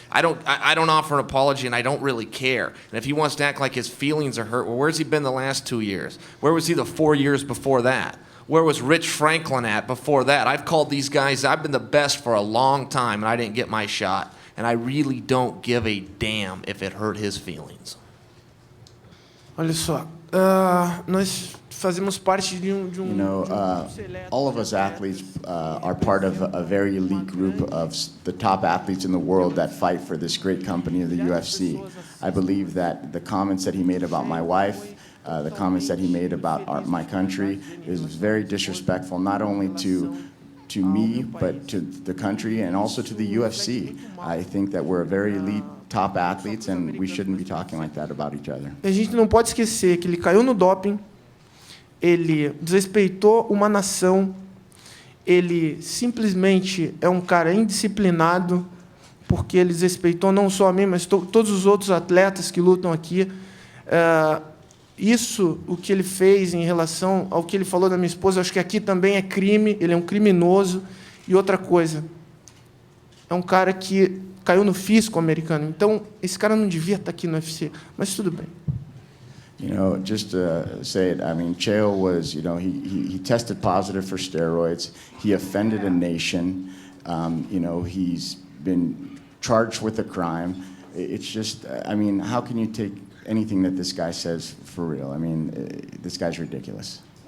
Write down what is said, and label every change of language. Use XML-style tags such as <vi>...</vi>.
<en>I don't offer an apology, and I don't really care. And if he wants to act like his feelings are hurt, well, where's he been the last 2 years? Where was he the 4 years before that? Where was Rich Franklin at before that? I've called these guys. I've been the best for a long time, and I didn't get my shot. And I really don't give a damn if it hurt his feelings.</en> <pt>Olha só, nós fazemos parte de</pt> <en>You know, all of us athletes are part of a very elite group of the top athletes in the world that fight for this great company of the UFC. I believe that the comments that he made about my wife, the comments that he made about my country is very disrespectful, not only to me, but to the country and also to the UFC. I think that we're a very elite top athletes and we shouldn't be talking like that about each other.</en> <pt>A gente não pode esquecer que ele caiu no doping, ele desrespeitou uma nação, ele simplesmente é um cara indisciplinado, porque ele desrespeitou não só a mim, mas todos os outros atletas que lutam aqui. Isso, o que ele fez em relação ao que ele falou da minha esposa, acho que aqui também é crime, ele é um criminoso. E outra coisa, é um cara que caiu no fisco americano. Então, esse cara não devia estar aqui no UFC, mas tudo bem.</pt> <en>You know, just to say it, I mean, Chael was, you know, he tested positive for steroids. He offended a nation. You know, he's been charged with a crime. It's just, I mean, how can you take anything that this guy says for real? I mean, this guy's ridiculous.</en>